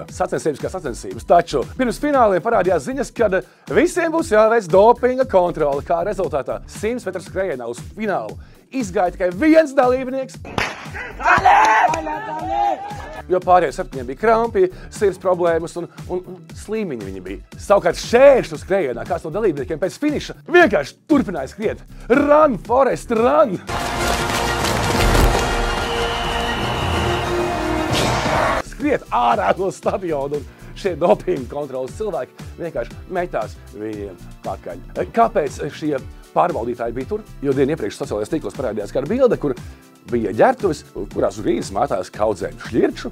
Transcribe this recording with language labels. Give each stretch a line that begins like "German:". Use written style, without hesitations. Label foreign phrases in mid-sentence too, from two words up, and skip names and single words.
Latvian: Sacensības kā sacensības, taču pirms fināliem parādījās ziņas, kad visiem būs jāveic dopinga kontrole, kā rezultātā 100 metru skrējienā uz finālu izgāja tikai viens dalībnieks. Jo pārējie 7 bija krampi, sirds problēmas un slīmiņi viņi bija. Savukārt šķēršļu skrējienā kāds no dalībniekiem pēc finiša vienkārši turpināja skriet.
English: Run, Forest, run!
Latvian: Skriet ārā no stadiona, un šie dopinga kontrolas cilvēki vienkārši metās viņiem pakaļ. Kāpēc šie pārbaudītāji bija tur? Jo dienu iepriekš sociālajos tīklos parādījās kāda bilde, kur bija ģērbtuves, kurās uz grīdas mātās kaudzēm šļirču.